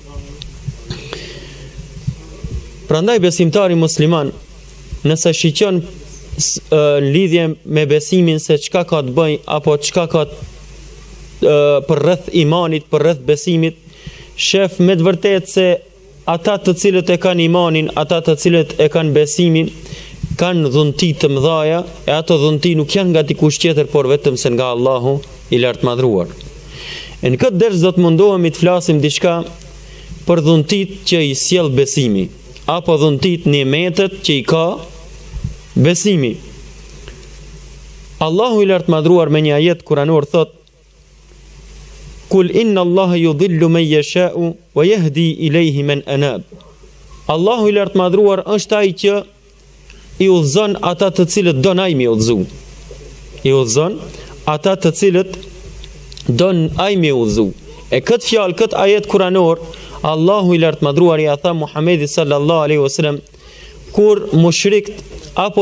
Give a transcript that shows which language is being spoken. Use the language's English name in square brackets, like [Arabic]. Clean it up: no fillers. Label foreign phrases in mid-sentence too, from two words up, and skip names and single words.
[Albanian] Prandaj besimtari musliman, nëse shiqon në lidhje me besimin se çka ka të bëjë apo çka ka për rreth imanit, për rreth besimit, shef me të vërtetë se ata të cilët e kanë imanin, ata të cilët e kanë besimin, kanë dhunti të mëdhaja, e ato dhunti nuk janë nga dikush tjetër, por vetëm se nga Allahu i lartë madhruar. Në këtë ders do të mundohemi të flasim diçka për dhuntit që i sjell besimi, apo dhuntit nimetet që i ka besimi. Allahu i lartë madhruar me një ajet kuranor thot: [Arabic] قل إن الله يضل من يشاء ويهدي إليه من أناب. [Albanian] Allahu i lartë madhruar është ai që i udhëzon ata të cilët don ai me udhëzu. I udhëzon ata të cilët don ai me udhëzu. E këtë fjalë, këtë ajet kuranor, Allahu i lartë madhruar i tha Muhamedit [Arabic] صلى الله عليه وسلم [Albanian] kur mushrikët apo